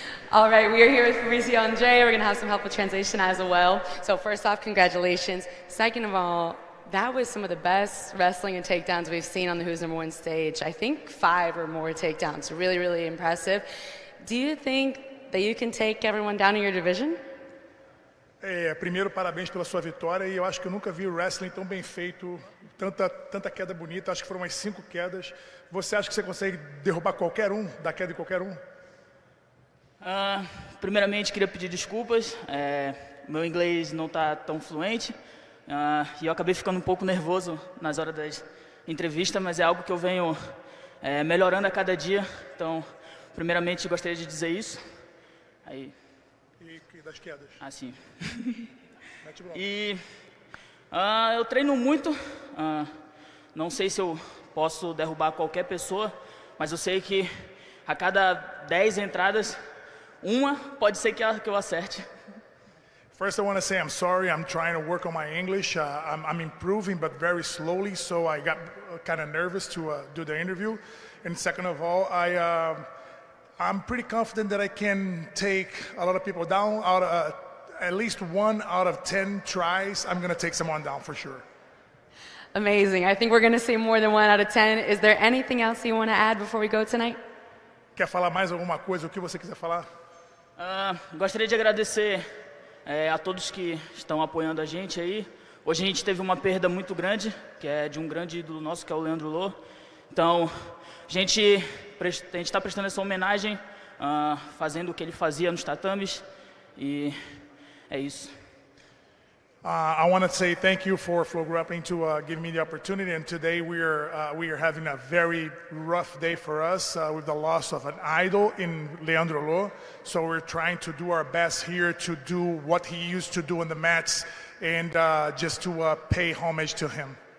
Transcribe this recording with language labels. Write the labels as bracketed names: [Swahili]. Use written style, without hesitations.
[English] All right, we are here with Fabrizio Andre. We're going to have some help with translation as well. So first off, congratulations. Second of all, that was some of the best wrestling and takedowns we've seen on the Who's Number One stage. I think 5 or more takedowns. Really, really impressive. Do you think that you can take everyone down in your division? [Portuguese] Primeiro, parabéns pela sua vitória, e eu acho que eu nunca vi o wrestling tão bem feito, tanta queda bonita, acho que foram umas 5 quedas. Você acha que você consegue derrubar qualquer um, dar queda em qualquer um? Primeiramente, queria pedir desculpas, meu inglês não está tão fluente, e eu acabei ficando um pouco nervoso nas horas das entrevistas, mas é algo que eu venho melhorando a cada dia, então, primeiramente, gostaria de dizer isso. Aí. E das quedas? Sim. E eu treino muito, não sei se eu posso derrubar qualquer pessoa, mas eu sei que a cada 10 entradas, uma pode ser que eu acerte. [English] First, I want to say I'm sorry. I'm trying to work on my English. I'm improving, but very slowly, so I got kind of nervous to do the interview. And second of all, I'm pretty confident that I can take a lot of people down. Out of, at least 1 out of 10 tries, I'm going to take someone down for sure. Amazing. I think we're going to see more than 1 out of 10. Is there anything else you want to add before we go tonight? [Portuguese] Quer falar mais alguma coisa? O que você quiser falar? Gostaria de agradecer a todos que estão apoiando a gente aí. Hoje a gente teve uma perda muito grande, que é de um grande ídolo nosso, que é o Leandro Lô. Então, a gente está prestando essa homenagem, fazendo o que ele fazia nos tatames, e é isso. [English] I want to say thank you for FloGrappling to give me the opportunity. And today we are having a very rough day for us with the loss of an idol in Leandro Lô. So we're trying to do our best here to do what he used to do in the mats, and just to pay homage to him.